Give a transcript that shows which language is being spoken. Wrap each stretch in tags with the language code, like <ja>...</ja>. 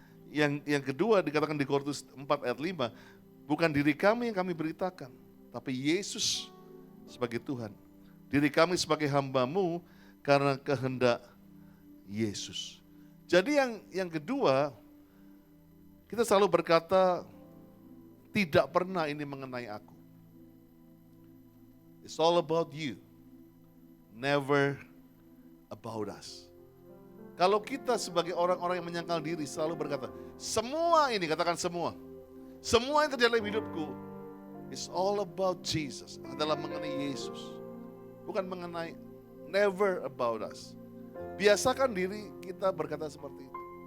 <id>Yang kedua dikatakan di Korintus 4 ayat 5, bukan diri kami yang kami beritakan, tapi Yesus sebagai Tuhan. Diri kami sebagai hamba-Mu karena kehendak Yesus. Jadi yang kedua, kita selalu berkata, tidak pernah ini mengenai aku.</id> <en>It's all about you, never about us.</en> <id>Kalau kita sebagai orang-orang yang menyangkal diri selalu berkata, semua ini, katakan semua yang terjadi dalam hidupku,</id> <en>it's all about Jesus,</en> <id>adalah mengenai Yesus. Bukan mengenai,</id> <en>never about us.</en> <id>Biasakan diri kita berkata seperti itu.</id>